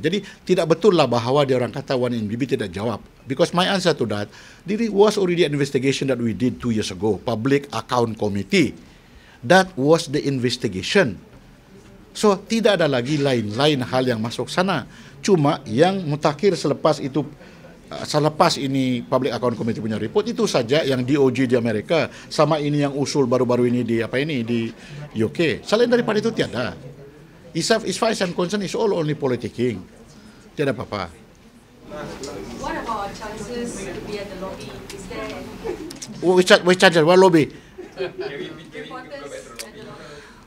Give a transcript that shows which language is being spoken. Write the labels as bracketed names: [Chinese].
[Malay] Jadi tidak betul lah bahwa dia orang kata 1MDB tidak jawab. [English] Because my answer to that, there was already an investigation that we did 2 years ago, Public Account Committee. That was the investigation. [Malay] So tidak ada lagi lain-lain hal yang masuk sana. Cuma yang mutakhir selepas itu, selepas ini Public Account Committee punya report, itu saja yang DOJ di Amerika, sama ini yang usul baru-baru ini di di UK. Selain daripada itu tiada. [English] As far as I'm concerned, it's all only politicking. [Malay] Tiada apa-apa. [English] What about chances to be at the lobby? Is there Which charges? What lobby? reporters at the lobby?